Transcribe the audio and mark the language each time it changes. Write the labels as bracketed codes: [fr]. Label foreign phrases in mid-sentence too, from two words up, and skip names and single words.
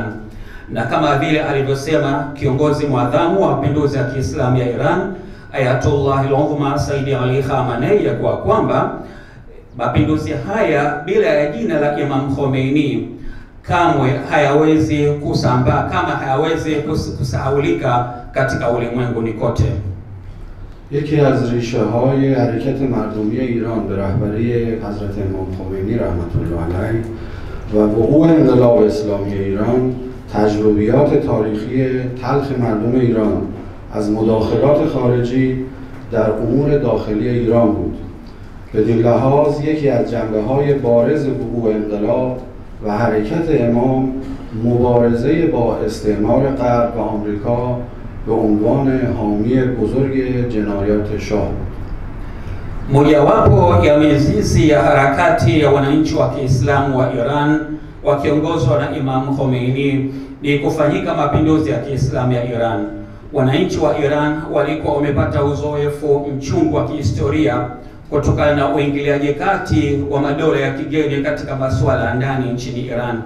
[sw] Na kama vile alivyosema kiongozi mwadhamu wa mapinduzi ya Kiislamu ya Iran, Ayatollah al-Uzma Sayyid Ali Khamenei, ya kwamba mapinduzi haya bila ya jina la Imam Khomeini kamwe hayawezi kusambaa, kama hayawezi kusahaulika katika ulimwenguni kote. [fa] یکی از ریشه های حرکت مردمی ایران به رهبری حضرت امام خمینی رحمت الله علیه و وقوع انقلاب اسلامی ایران تجربیات تاریخی تلخ مردم ایران از مداخلات خارجی در امور داخلی ایران بود. بدین لحاظ یکی از جنبه‌های بارز وقوع انقلاب و حرکت امام مبارزه با استعمار غرب و آمریکا به عنوان حامی بزرگ جنایات شاه. [sw] Mojawapo ya mizizi ya harakati ya wananchi wa Kiislamu wa Iran wakiongozwa na Imam Khomeini ni kufanyika mapinduzi ya Kiislamu ya Iran. Wananchi wa Iran walikuwa wamepata uzoefu mchungu wa kihistoria kutokana na uingiliaji kati wa madola ya kigeni katika masuala ya ndani nchini Iran.